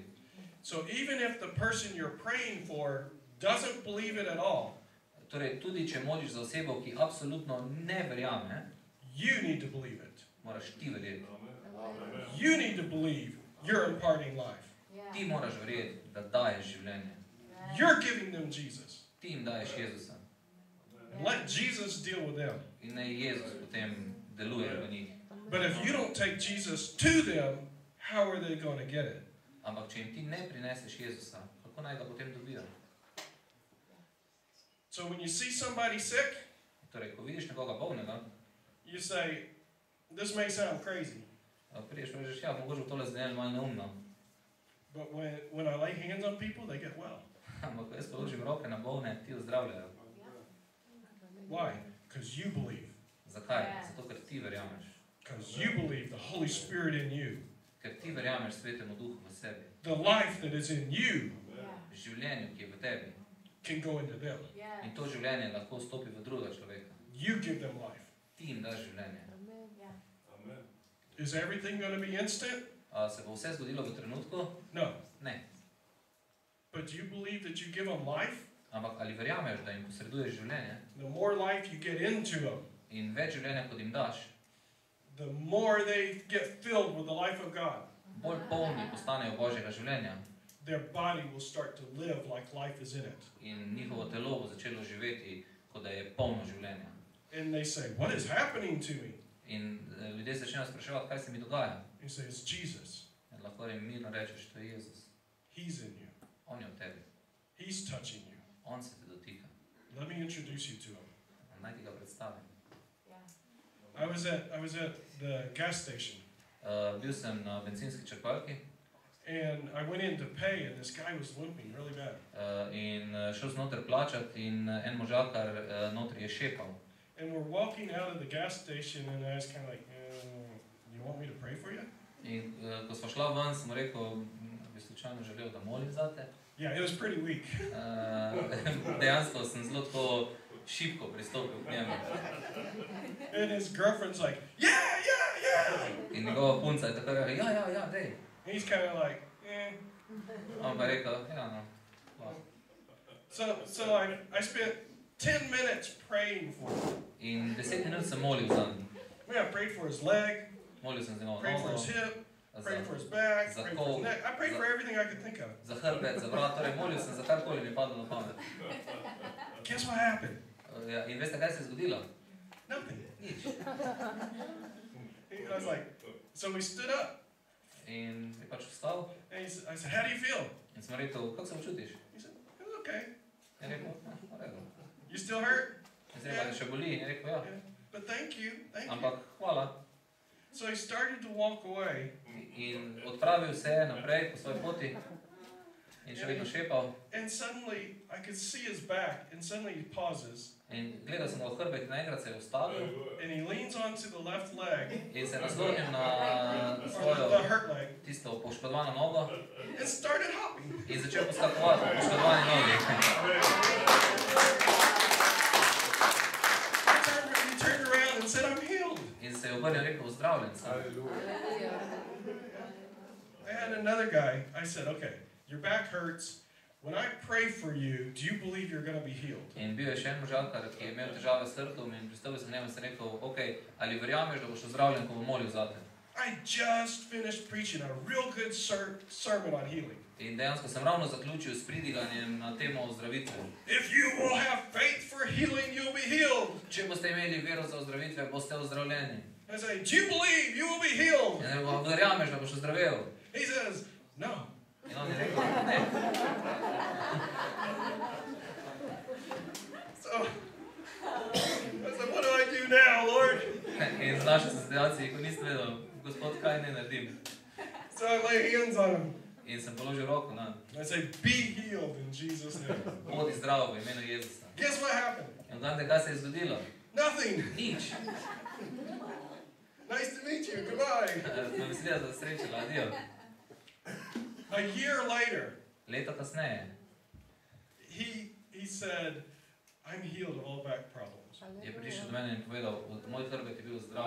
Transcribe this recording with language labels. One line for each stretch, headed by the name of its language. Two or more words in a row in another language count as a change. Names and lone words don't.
English: So even if the person you're praying for doesn't believe it at all,
Slovenian: torej, tudi če moliš za osebo, ki absolutno ne verjame,
English: you need to believe it.
Slovenian: Moraš ti verjeti.
English: You need to believe you're imparting life.
Slovenian: Ti moraš verjeti, da daješ življenje.
English: You're giving them Jesus.
Slovenian: Ti jim daješ Jezusa.
English: And let Jesus deal with them.
Slovenian: In naj Jezus potem deluje v njih.
English: But if you don't take Jesus to them, how are they going to get it?
Slovenian: Ampak če jim ti ne prineseš Jezusa, kako naj ga potem dobijo?
English: So when you see somebody sick,
Slovenian: torej, ko vidiš nekoga bolnega,
English: you say, this may sound crazy.
Slovenian: Priješ pa rečeš, ja, mogoče tole zdaj malo neumno.
English: But when I lay hands on people, they get well.
Slovenian: Ampak jaz položim roke na bolne, ti ozdravljajo.
English: Why? Because you believe.
Slovenian: Zakaj? Zato, ker ti verjameš.
English: Because you believe the Holy Spirit in you.
Slovenian: Ker ti verjameš Svetemu Duhu v sebi.
English: The life that is in you
Slovenian: življenju, ki je v tebi.
English: Can go into them.
Slovenian: In to življenje lahko vstopi v drugega človeka.
English: You give them life.
Slovenian: Ti jim daš življenje.
English: Is everything going to be instant?
Slovenian: Se bo vse zgodilo v trenutku?
English: No.
Slovenian: Ne.
English: But do you believe that you give them life?
Slovenian: Ampak ali verjameš, da jim posreduješ življenje?
English: The more life you get into them,
Slovenian: in več življenja, kot jim daš,
English: the more they get filled with the life of God.
Slovenian: Bolj polni postanejo Božjega življenja.
English: Their body will start to live like life is in it.
Slovenian: In njihovo telo bo začelo živeti, kot da je polno življenja.
English: And they say, what is happening to me?
Slovenian: In ljudje začnejo spraševati, kaj se mi dogaja.
English: You say, it's Jesus.
Slovenian: In lahko jim mirno rečeš, to je Jezus.
English: He's in you.
Slovenian: On je v tebi.
English: He's touching you.
Slovenian: On se te dotika.
English: Let me introduce you to him.
Slovenian: Naj ti ga predstavim.
English: I was at the gas station.
Slovenian: Bil sem na bencinski črpalki.
English: And I went in to pay, and this guy was limping really bad.
Slovenian: In šel sem noter plačati, in en možakar noter je šepal.
English: And we're walking out of the gas station, and I was kind of like, you want me to pray for you?
Slovenian: In ko smo šla ven, sem rekel, bi slučajno želel, da molim zate.
English: Yeah, it was pretty weak.
Slovenian: Dejansko sem zelo tako šibko pristopil k njemu.
English: And his girlfriend's like, yeah.
Slovenian: In njegova punca je tako rekla, ja, dej.
English: He's kind of like,
Slovenian: On pa je rekel, ja,
English: no. So I spent 10 minutes praying for him.
Slovenian: In 10 minut sem molil za njim.
English: I prayed for his leg,
Slovenian: Molil sem za njegovo
English: prayed for
Slovenian: nogo,
English: his hip, prayed for his back, prayed for his neck. I prayed for everything I could think of.
Slovenian: za hrbet, za vrat, torej molil sem za karkoli mi je padlo na pamet.
English: Guess what happened?
Slovenian: Ja, in veste, kaj se je zgodilo?
English: Nothing.
Slovenian: Nič.
English: I was like, so we stood up.
Slovenian: In je pač vstal.
English: And I said, how do you feel?
Slovenian: In sem rekel, kako se počutiš?
English: He said, it's okay.
Slovenian: In je rekel, v redu.
English: You still hurt?
Slovenian: In se je rekel, še boli. In je rekel, ja.
English: But thank you.
Slovenian: Ampak hvala.
English: So he started to walk away.
Slovenian: In odpravil se je naprej po svoji poti. In še vedno šepal.
English: And suddenly I could see his back, and suddenly he pauses.
Slovenian: In gledal sem ga v hrbet, naenkrat se je ustavil.
English: And he leans onto the left leg.
Slovenian: In se je naslonil na
English: Or
Slovenian: svojo
English: the hurt leg.
Slovenian: tisto poškodovano nogo.
English: And started hopping.
Slovenian: In začel poskakovati po poškodovani nogi.
English: He turned around and said, I'm healed.
Slovenian: In se je obrnil in rekel, zdravljen sem.
English: I had another guy. I said, okay, your back hurts. when I pray for you, do you believe you're going to be healed?
Slovenian: In bil je še en možakar, ki je imel težave s srcem in pristavil se k njemu in sem rekel, ok, ali verjameš, da boš ozdravljen, ko bom molil zate?
English: I just finished preaching a real good sermon on healing.
Slovenian: In dejansko sem ravno zaključil s pridiganjem na temo ozdravitve.
English: If you will have faith for healing, you'll be healed.
Slovenian: Če boste imeli vero za ozdravitve, boste ozdravljeni.
English: I say, do you believe you will be healed?
Slovenian: In verjameš, da boš ozdravel?
English: He says, no.
Slovenian: In on je rekel, ne.
English: So, I said, what do I do now, Lord?
Slovenian: In znašel sem situaciji, ko nisem vedel, Gospod, kaj ne naredim.
English: So I lay hands on him.
Slovenian: In sem položil roko na.
English: I say, be healed in Jesus' name.
Slovenian: Bodi zdrav v imenu Jezusa.
English: Guess what happened?
Slovenian: In gledajte, kaj se je zgodilo?
English: Nothing.
Slovenian: Nič.
English: Nice to meet you. Goodbye.
Slovenian: Me veselja, da se srečala, adijo.
English: A year later,
Slovenian: Leto kasneje
English: he said, I'm healed of all back problems.
Slovenian: je prišel do mene in povedal, moj hrbet je bil zdrav.